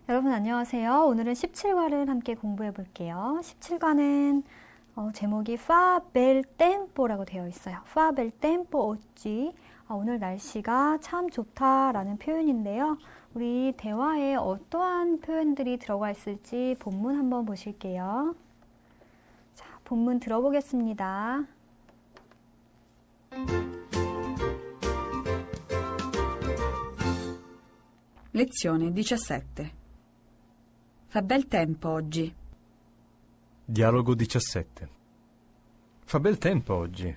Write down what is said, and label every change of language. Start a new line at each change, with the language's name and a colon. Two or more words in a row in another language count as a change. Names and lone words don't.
Korean: 여러분 안녕하세요. 오늘은 17과를 함께 공부해 볼게요. 17과는 제목이
Italian: Fa bel tempo
Korean: 라고 되어 있어요.
Italian: Fa bel tempo oggi.
Korean: 오늘 날씨가 참 좋다라는 표현인데요. 우리 대화에 어떠한 표현들이 들어가 있을지 본문 한번 보실게요. 자, 본문 들어보겠습니다.
Italian: Lezione 17. Fa bel tempo oggi. Dialogo 17. Fa bel tempo oggi.